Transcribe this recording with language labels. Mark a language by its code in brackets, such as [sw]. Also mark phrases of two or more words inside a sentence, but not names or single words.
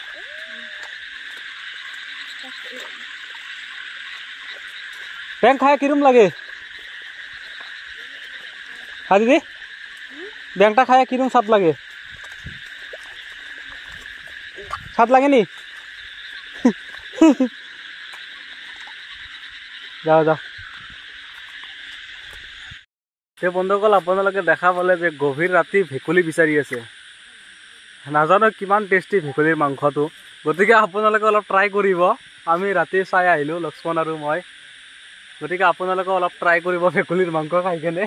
[bn] ব্যাংক খায় কিরম লাগে? হ্যাঁ দিদি ব্যাংকটা খায় কিরম স্বাদ লাগে? স্বাদ লাগেনি? [as] যাও বন্ধুসকল আপোনালোকে দেখা পালে যে গভীৰ ৰাতি ভেকুলী বিচাৰি আছে। নাজানো কিমান টেষ্টি ভেকুলীৰ মাংসটো, গতিকে আপোনালোকে অলপ ট্ৰাই কৰিব। আমি ৰাতি চাই আহিলোঁ লক্ষ্মণ আৰু মই, গতিকে আপোনালোকে অলপ ট্ৰাই কৰিব ভেকুলীৰ মাংস খাই কেনে।